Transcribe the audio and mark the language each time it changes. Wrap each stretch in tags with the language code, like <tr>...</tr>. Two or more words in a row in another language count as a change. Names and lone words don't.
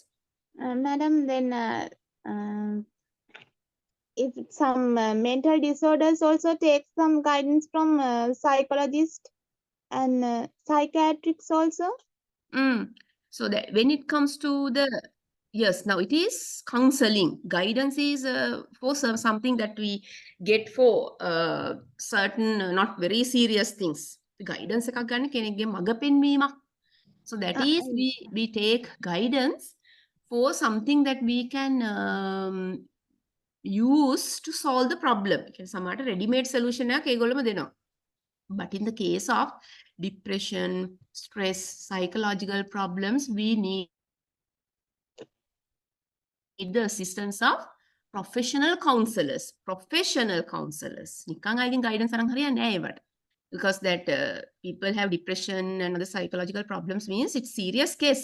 <en>Madam, then if some mental disorders also take some guidance from psychologists and psychiatrists also. So that when it comes to the, yes, now it is counseling. Guidance is for something that we get for certain not very serious things.</en> <si>Guidance එකක් ගන්න කෙනෙක්ගේ මඟ පෙන්වීමක්.</si> <en>So that is we take guidance for something that we can use to solve the problem.</en> <si>සමහරට</si> <en>ready-made solution</en> <si>එකක් ඒගොල්ලොම දෙනවා.</si> <en>But in the case of depression, stress, psychological problems, we need the assistance of professional counselors. Professional counselors.</en> <si>නිකන් අයගෙන් guidance අරන් හරියන්නේ නැහැ ඒවට.</si> <en>Because that people have depression and other psychological problems means it's serious case.</en>